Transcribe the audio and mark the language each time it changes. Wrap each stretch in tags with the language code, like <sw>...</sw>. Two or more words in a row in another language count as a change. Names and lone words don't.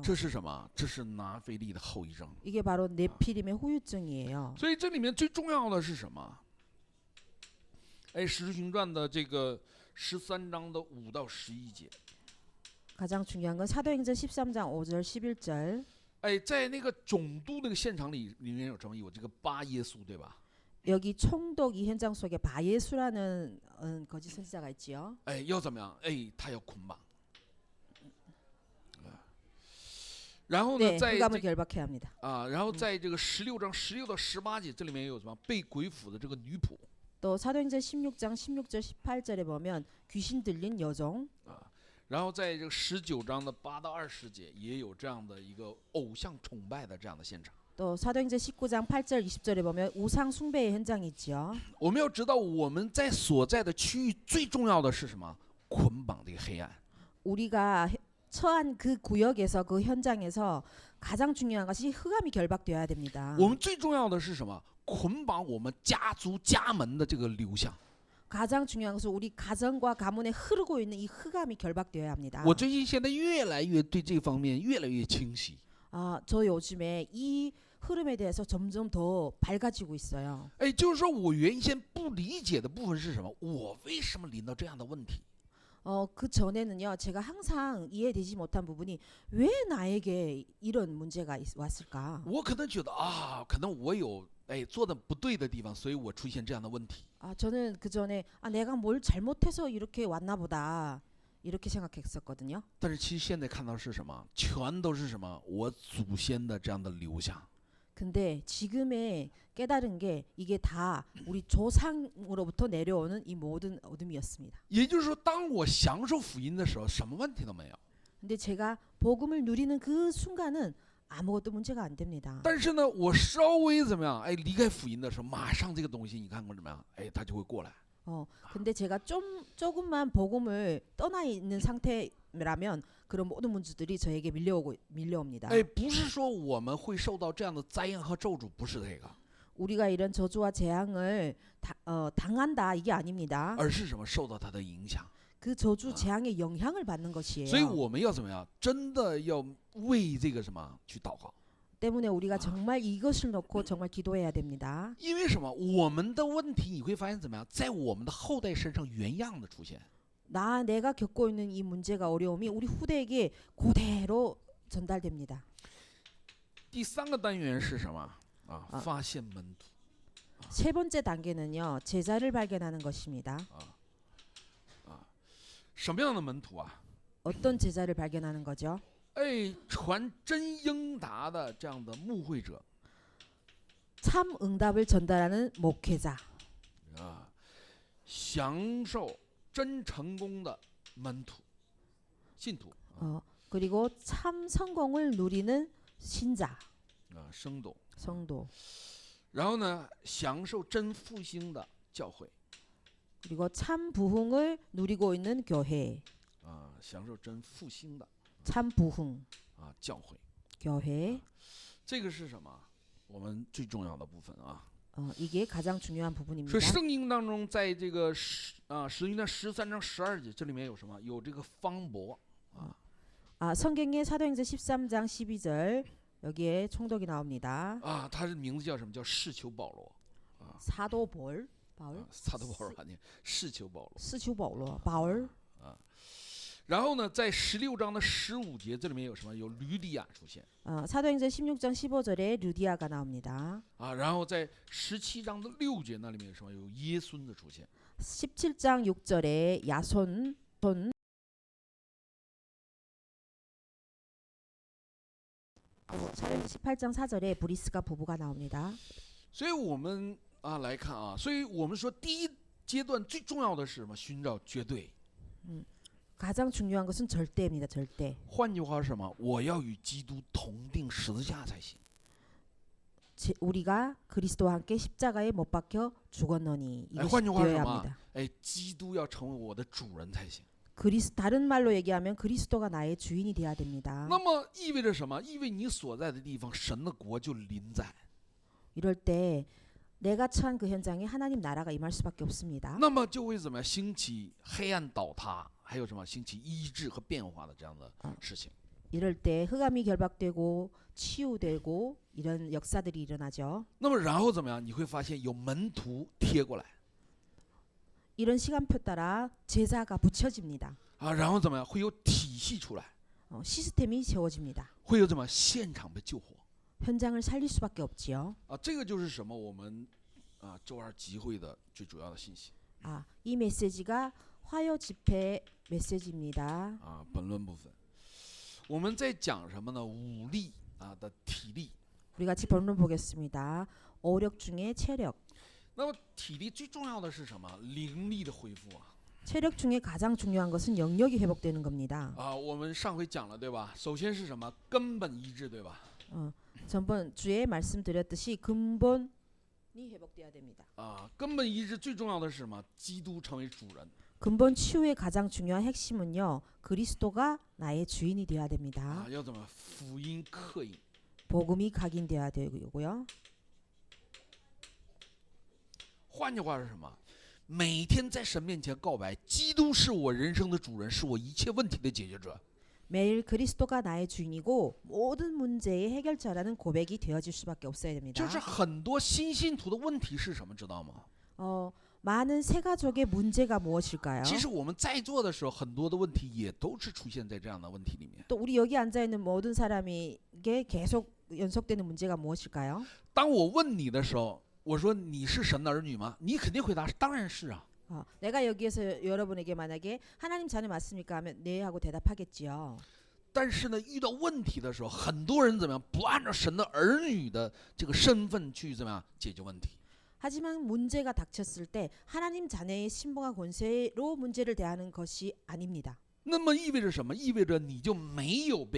<zh>这是什么？这是拿非利的后遗症。</zh> <ko>이게 바로 네피림의 후유증이에요.</ko> <zh>所以这里面最重要的是什么？哎，《使徒行传》的这个13章的5到11节。</zh> <ko>가장 중요한 건 사도행전 13장 5절 11절.</ko> <zh>哎，在那个总督那个现场里面有什么？有这个巴耶稣，对吧？</zh> <ko>여기 총독 이 현장 속에 바예수라는 거짓 선지자가 있지요.</ko> <zh>哎，要怎么样？哎，他要捆绑。然后呢，</zh> <ko>네,</ko> <zh>在</zh> <ko>흑암을 결박해야 합니다.</ko> <zh>然后在这个16章16到18节，这里面有什么？被鬼附的这个女仆。</zh> <ko>또 사도행전 16장 16절 18절에 보면 귀신 들린 여종.</ko> <zh>然后在这个19章的8到20节，也有这样的一个偶像崇拜的这样的现场。</zh> <ko>또 사도행전 19장 8절 20절에 보면 우상 숭배의 현장이 있죠.</ko> <zh>我们要知道我们在所在的区域最重要的是什么？捆绑这个黑暗。</zh> <ko>우리가 처한 그 구역에서 그 현장에서 가장 중요한 것이 흑암이 결박되어야 됩니다.</ko> <zh>我们最重要的是什么？捆绑我们家族家门的这个流向。</zh> <ko>가장 중요한 것은 우리 가정과 가문에 흐르고 있는 이 흑암이 결박되어야 합니다.</ko> <zh>我最近现在越来越对这方面越来越清晰。</zh> <ko>저 요즘에 이 흐름에 대해서 점점 더 밝아지고 있어요.</ko> <zh>哎，就是说我原先不理解的部分是什么？我为什么临到这样的问题？</zh> <ko>그 전에는요, 제가 항상 이해되지 못한 부분이 왜 나에게 이런 문제가 왔을까?</ko> <zh>我可能觉得啊，可能我有做的不对的地方，所以我出现这样的问题。</zh> <ko>저는 그 전에 내가 뭘 잘못해서 이렇게 왔나 보다 이렇게 생각했었거든요.</ko> <zh>但是其实现在看到是什么？全都是什么？我祖先的这样的流向。</zh> <ko>근데 지금의 깨달은 게 이게 다 우리 조상으로부터 내려오는 이 모든 어둠이었습니다.</ko> <zh>也就是说，当我享受福音的时候，什么问题都没有。</zh> <ko>근데 제가 복음을 누리는 그 순간은 아무것도 문제가 안 됩니다.</ko> <zh>但是呢，我稍微怎么样？离开福音的时候，马上这个东西你看过怎么样？它就会过来。</zh> <ko>근데 제가 조금만 복음을 떠나 있는 상태라면 그런 모든 문제들이 저에게 밀려옵니다.</ko> <zh>哎，不是说我们会受到这样的灾殃和咒诅，不是这个，</zh> <ko>우리가 이런 저주와 재앙을 당한다 이게 아닙니다.</ko> <zh>而是什么？受到它的影响。</zh> <ko>그 저주 재앙의 영향을 받는 것이에요.</ko> <zh>所以我们要怎么样？真的要为这个什么去祷告。</zh> <ko>때문에 우리가 정말 이것을 놓고 정말 기도해야 됩니다.</ko> <zh>因为什么？我们的问题你会发现怎么样？在我们的后代身上原样的出现。</zh> <ko>내가 겪고 있는 이 문제가 어려움이 우리 후대에게 그대로 전달됩니다.</ko> <zh>第三个单元是什么？发现门徒。</zh> <ko>세 번째 단계는요, 제자를 발견하는 것입니다.</ko> <zh>什么样的门徒啊？</zh> <ko>어떤 제자를 발견하는 거죠?</ko> <zh>哎，传真应答的这样的牧会者</zh> <ko>참 응답을 전달하는 목회자,</ko> <zh>啊，享受真成功的门徒、信徒</zh> <ko>그리고 참 성공을 누리는 신자,</ko> <zh>生动。</zh> <ko>성도,</ko> <zh>然后呢，享受真复兴的教会</zh> <ko>그리고 참 부흥을 누리고 있는 교회,</ko> <zh>享受真复兴的</zh> <ko>참 부흥</ko> <zh>教会，</zh> <ko>교회.</ko> <zh>这个是什么？我们最重要的部分啊。</zh> <ko>이게 가장 중요한 부분입니다.</ko> <zh>所以圣经当中，在这个使徒行传13章12节，这里面有什么？有这个方伯</zh> <ko>성경의 사도행전 13장 12절 여기에 총독이 나옵니다.</ko> <zh>他的名字叫什么？叫士求保罗</zh> <ko>사도 바울,</ko> <zh>撒都保罗啊，你士求保罗。</zh> <ko>스주 바울.</ko> <zh>然后呢，在16章的15节，这里面有什么？有吕底亚出现</zh> <ko>사도행전 16장 15절에 루디아가 나옵니다.</ko> <zh>然后在17章的6节，那里面有什么？有耶孙的出现</zh> <ko>17장 6절에 야손, 사도행전 18장 4절에 브리스가 부부가 나옵니다.</ko> <zh>所以我们来看所以我们说第一阶段最重要的是什么？寻找绝对。</zh> <ko>가장 중요한 것은 절대입니다. 절대.</ko> <zh>换句话是什么？我要与基督同定十字架才行。</zh> <ko>우리가 그리스도와 함께 십자가에 못 박혀 죽었노니 이것이</ko> <zh>换句话是什</zh> <ko>되어야</ko> <zh>么</zh> <ko>합니다. ？</ko> <zh>基督要成为我的主人才行。</zh> <ko>다른 말로 얘기하면 그리스도가 나의 주인이 되어야 됩니다.</ko> <zh>那么意味着什么？意味你所在的地方，神的国就临在。</zh> <ko>이럴 때 내가 처한 그 현장에 하나님 나라가 임할 수밖에 없습니다.</ko> <zh>那么就会怎么样？兴起黑暗倒塌，还有什么？兴起医治和变化的这样的事情。</zh> <ko>이럴 때 흑암이 결박되고 치유되고 이런 역사들이 일어나죠.</ko> <zh>那么然后怎么样？你会发现有门徒贴过来</zh> <ko>이런 시간표 따라 제자가 붙여집니다.</ko> <zh>然后怎么样？会有体系出来，</zh> <ko>시스템이 세워집니다.</ko> <zh>会有怎么现场被救活</zh> <ko>현장을 살릴 수밖에 없지요.</ko> <zh>这个就是什么？我们周二集会的最主要的信息</zh> <ko>이 메시지가 화요 집회 메시지입니다.</ko> <zh>本论部分，我们在讲什么呢？武力的体力。</zh> <ko>우리 같이 본론 보겠습니다. 어력 중에 체력.</ko> <zh>那么体力最重要的是什么？灵力的恢复</zh> <ko>체력 중에 가장 중요한 것은 영역이 회복되는 겁니다.</ko> <zh>我们上回讲了对吧？首先是什么？根本医治对吧？</zh> <ko>전번 주에 말씀드렸듯이 근본이 회복돼야 됩니다.</ko> <zh>根本医治最重要的是什么？基督成为主人</zh> <ko>근본 치유의 가장 중요한 핵심은요. 그리스도가 나의 주인이 되어야 됩니다.</ko> <zh>要怎么？福音刻印。</zh> <ko>복음이 각인되어야 되고요.</ko> <zh>换句话是什么？每天在神面前告白，基督是我人生的主人，是我一切问题的解决者。</zh> <ko>매일 그리스도가 나의 주인이고 모든 문제의 해결자라는 고백이 되어질 수밖에 없어야 됩니다.</ko> <zh>就是很多新信徒的问题是什么，知道吗？</zh> <ko>많은 새 가족의 문제가 무엇일까요?</ko> <zh>其实我们在座的时候，很多的问题也都是出现在这样的问题里面。</zh> <ko>또 우리 여기 앉아 있는 모든 사람에게 계속 연속되는 문제가 무엇일까요?</ko> <zh>当我问你的时候，我说你是神的儿女吗？你肯定回答当然是啊。</zh> <ko>내가 여기에서 여러분에게 만약에 하나님 자녀 맞습니까 하면 네 하고 대답하겠지요.</ko> <zh>但是呢，遇到问题的时候，很多人怎么样？不按照神的儿女的这个身份去怎么样解决问题？</zh> <ko>하지만 문제가 닥쳤을 때 하나님 자녀의 신분과 권세로 문제를 대하는 것이 아닙니다.</ko> <zh>那么意味着什么？意味着你就没有被福音刻印记住了。</zh>